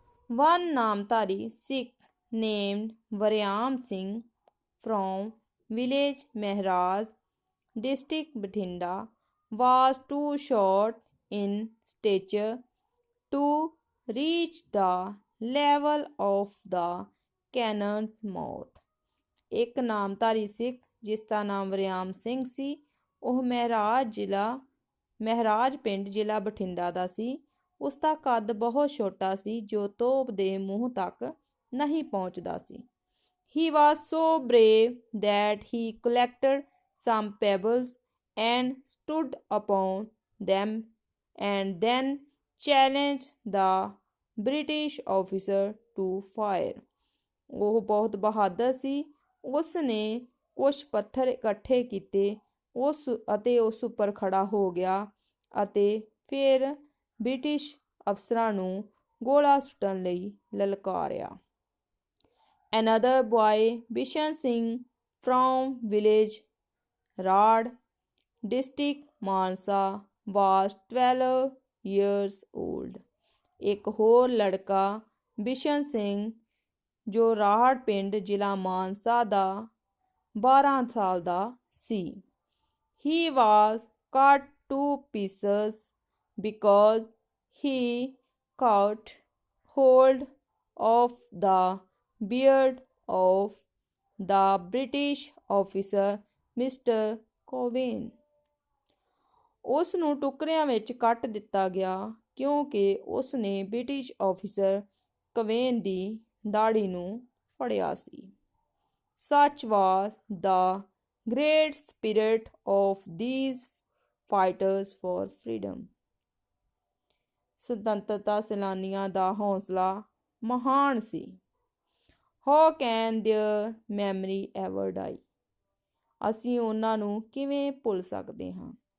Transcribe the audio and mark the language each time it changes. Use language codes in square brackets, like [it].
[en] One Namtari Sikh named Varyam Singh from village Mehraj, district Bathinda, was too short in stature to reach the level of the cannon's mouth. [pa] ਇੱਕ ਨਾਮਧਾਰੀ ਸਿੱਖ ਜਿਸ ਦਾ ਨਾਮ ਵਰਿਆਮ ਸਿੰਘ ਸੀ, ਉਹ ਮਹਿਰਾਜ ਪਿੰਡ ਜ਼ਿਲ੍ਹਾ ਬਠਿੰਡਾ ਦਾ ਸੀ। ਉਸ ਦਾ ਕੱਦ ਬਹੁਤ ਛੋਟਾ ਸੀ ਜੋ ਤੋਪ ਦੇ ਮੂੰਹ ਤੱਕ ਨਹੀਂ ਪਹੁੰਚਦਾ ਸੀ। [en] He was so brave that he collected some pebbles and stood upon them and then challenged the British officer to fire. [pa] ਉਹ ਬਹੁਤ ਬਹਾਦਰ ਸੀ। ਉਸ ਨੇ ਕੁਝ ਪੱਥਰ ਇਕੱਠੇ ਕੀਤੇ ਅਤੇ ਉਸ ਉੱਪਰ ਖੜਾ ਹੋ ਗਿਆ ਅਤੇ ਫਿਰ ਬ੍ਰਿਟਿਸ਼ ਅਫਸਰਾਂ ਨੂੰ ਗੋਲਾ ਸੁੱਟਣ ਲਈ ਲਲਕਾਰਿਆ। [en] Another boy, Bishan Singh from village Rad, district Mansa, was 12 years old. [pa] ਇੱਕ ਹੋਰ ਲੜਕਾ ਬਿਸ਼ਨ ਸਿੰਘ ਜੋ ਰਾਹੜ ਪਿੰਡ ਜ਼ਿਲ੍ਹਾ ਮਾਨਸਾ ਦਾ 12 ਸਾਲ ਦਾ ਸੀ। [en] He was cut to pieces because he caught hold of the beard of the British officer Mr. Cowen. [pa] ਉਸ ਨੂੰ ਟੁਕੜਿਆਂ ਵਿੱਚ ਕੱਟ ਦਿੱਤਾ ਗਿਆ ਕਿਉਂਕਿ ਉਸ ਨੇ ਬ੍ਰਿਟਿਸ਼ ਆਫਿਸਰ ਕਵੇਨ ਦੀ ਦਾੜੀ ਨੂੰ ਫੜਿਆ ਸੀ। [en] Such was the great spirit of these fighters for freedom. [pa] ਸੁਤੰਤਰਤਾ ਸੈਲਾਨੀਆਂ ਦਾ ਹੌਸਲਾ ਮਹਾਨ ਸੀ। [en] How can their memory ever die? [pa] ਅਸੀਂ ਉਹਨਾਂ ਨੂੰ ਕਿਵੇਂ ਭੁੱਲ ਸਕਦੇ ਹਾਂ।